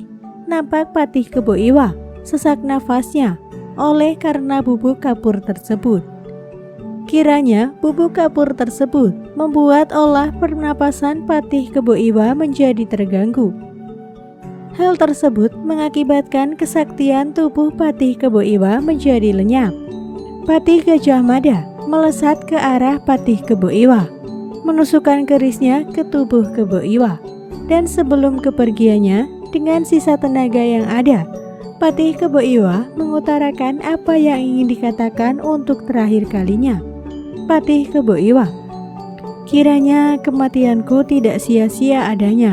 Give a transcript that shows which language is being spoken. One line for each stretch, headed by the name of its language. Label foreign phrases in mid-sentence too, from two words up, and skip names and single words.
Indonesian: Nampak Patih Kebo Iwa sesak nafasnya oleh karena bubuk kapur tersebut. Kiranya bubuk kapur tersebut membuat olah pernapasan Patih Kebo Iwa menjadi terganggu. Hal tersebut mengakibatkan kesaktian tubuh Patih Kebo Iwa menjadi lenyap. Patih Gajah Mada melesat ke arah Patih Kebo Iwa, menusukkan kerisnya ke tubuh Kebo Iwa, dan sebelum kepergiannya dengan sisa tenaga yang ada, Patih Kebo Iwa mengutarakan apa yang ingin dikatakan untuk terakhir kalinya. Patih Kebo Iwa, "Kiranya kematianku tidak sia-sia adanya.